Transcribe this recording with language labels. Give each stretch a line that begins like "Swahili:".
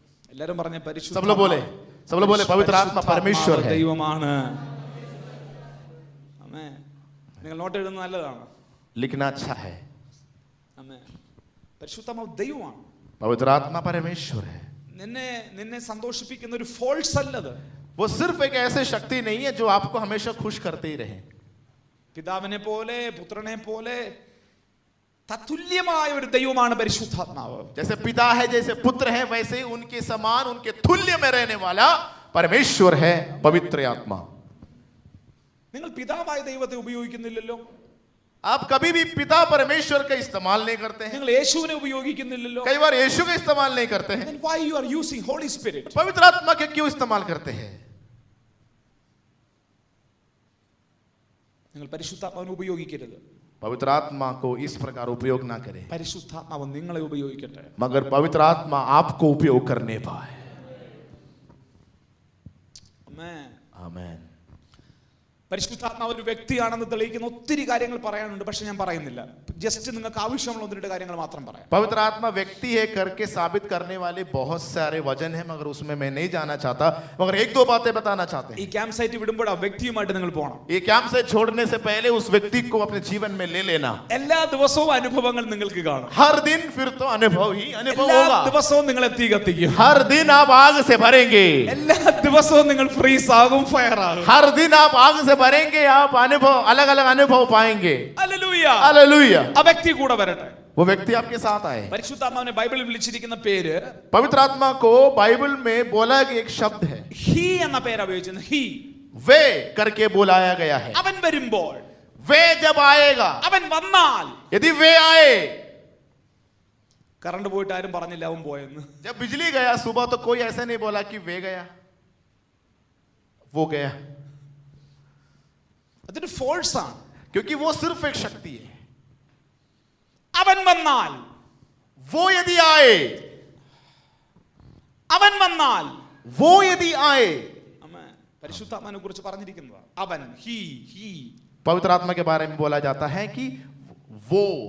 Malayalam: എല്ലാവരും പറഞ്ഞ
Hindi: सब लोग बोले पवित्र आत्मा परमेश्वर है।
Malayalam: ദൈവമാണ്. ആമേൻ. നിങ്ങൾ നോട്ട് എഴുതുന്നത് നല്ലതാണ്.
Hindi: लिखना अच्छा है।
Malayalam: ആമേൻ. പരിശുദ്ധാത്മാവ് ദൈവമാണ്.
Hindi: पवित्र आत्मा परमेश्वर है।
Malayalam: നിന്നെ സന്തോഷിപ്പിക്കുന്ന ഒരു ഫോൾസ് അല്ലത്.
Hindi: वो सिर्फ एक ऐसे शक्ति नहीं है जो आपको हमेशा खुश करते ही रहे।
Malayalam: പിതാവിനെ പോലെ പുത്രനെ പോലെ തത്തുല്യമായ ഒരു ദൈവമാണ് പരിശുദ്ധാത്മാവ്.
Hindi: जैसे पिता है, जैसे पुत्र है, वैसे ही उनके समान, उनके तुल्य में रहने वाला परमेश्वर है पवित्र आत्मा।
Malayalam: നിങ്ങൾ പിതാവായ ദൈവത്തെ ഉപയോഗിക്കുന്നില്ലല്ലോ.
Hindi: आप कभी भी पिता परमेश्वर का इस्तेमाल नहीं करते हैं।
Malayalam: നിങ്ങൾ യേശുവിനെ ഉപയോഗിക്കുന്നില്ലല്ലോ.
Hindi: कई बार यीशु का इस्तेमाल नहीं करते हैं।
English: Then why you are using Holy Spirit?
Hindi: पवित्र आत्मा के क्यों इस्तेमाल करते हैं?
Malayalam: നിങ്ങൾ പരിശുദ്ധാത്മാവിനെ ഉപയോഗിക്കരുത്.
Hindi: पवित्र आत्मा को इस प्रकार उपयोग ना करें,
Malayalam: പരിശുദ്ധാത്മാവ് നിങ്ങളെ ഉപയോഗിക്കട്ടെ.
Hindi: मगर पवित्र आत्मा आपको उपयोग करने पाए.
Malayalam: ആമേൻ.
Hindi: आमेन.
Malayalam: പരിശുദ്ധാത്മാവ് ഒരു വ്യക്തിയാണെന്ന് തെളിയിക്കുന്ന ഒത്തിരി കാര്യങ്ങൾ പറയാനുണ്ട്, പക്ഷെ ഞാൻ പറയുന്നില്ല. ജസ്റ്റ് നിങ്ങൾക്ക് ആവശ്യമുള്ള ഒന്ന് രണ്ട് കാര്യങ്ങൾ മാത്രം പറയാം.
Hindi: पवित्र आत्मा व्यक्ति है करके साबित करने वाले बहुत सारे वचन हैं, मगर उसमें मैं नहीं जाना चाहता, मगर एक दो बातें बताना चाहते
Malayalam: ഈ
Hindi: हैं.
Malayalam: ക്യാമ്പ് സൈറ്റ് വിടുമ്പോൾ ആ വ്യക്തിയുമായിട്ട് നിങ്ങൾ പോകണം.
Hindi: ये कैंप से छोड़ने से पहले उस व्यक्ति को अपने जीवन में ले लेना.
Malayalam: എല്ലാ ദിവസവും അനുഭവങ്ങൾ നിങ്ങൾക്ക് കാണും.
Hindi: हर दिन फिर तो अनुभव ही अनुभव
Malayalam: എല്ലാ
Hindi: होगा.
Malayalam: ദിവസവും നിങ്ങൾ തീ കത്തിക്കും.
Hindi: हर दिन आप आग से भरेंगे.
Malayalam: എല്ലാ ദിവസവും നിങ്ങൾ ഫ്രീസ് ആകും, ഫയർ ആകും.
Hindi: हर दिन आप आग से भरेंगे, आप अनुभव अलग अलग अनुभव पाएंगे.
Malayalam: ഹല്ലേലൂയ.
Hindi: हालेलुया.
Malayalam: ആ വ്യക്തി കൂടെ വരട്ടെ.
Hindi: वो व्यक्ति आपके साथ आए.
Malayalam: പരിശുദ്ധാത്മാവിനെ ബൈബിളിൽ വിളിച്ചിരിക്കുന്ന പേര്
Hindi: पवित्र आत्मा को बाइबल में बोला गया एक शब्द है,
Malayalam: ഹി എന്ന പേര് ഉപയോഗിച്ചിരുന്നത്. ഹി,
Hindi: वे करके बुलाया गया है.
Malayalam: അവൻ വരുമ്പോൾ,
Hindi: वे जब आएगा,
Malayalam: അവൻ വന്നാൽ.
Hindi: यदि वे आए,
Malayalam: കറണ്ട് പോയിട്ട് ആരും പറഞ്ഞില്ല അവൻ പോയെന്ന്.
Hindi: जब बिजली गया सुबह तो कोई ऐसा नहीं बोला कि वे गया, वो गया,
Malayalam: അതൊരു ഫോഴ്സ് ആണ്.
Hindi: क्योंकि वो सिर्फ एक शक्ति है.
Malayalam: അവൻ വന്നാൽ,
Hindi: वो यदि आए,
Malayalam: അവൻ വന്നാൽ.
Hindi: वो यदि आए,
Malayalam: ആമേൻ. പരിശുദ്ധാത്മാവിനെ കുറിച്ച് പറഞ്ഞിരിക്കുന്നത് അവൻ, ഹി, ഹി.
Hindi: पवित्र आत्मा के बारे में बोला जाता है कि वो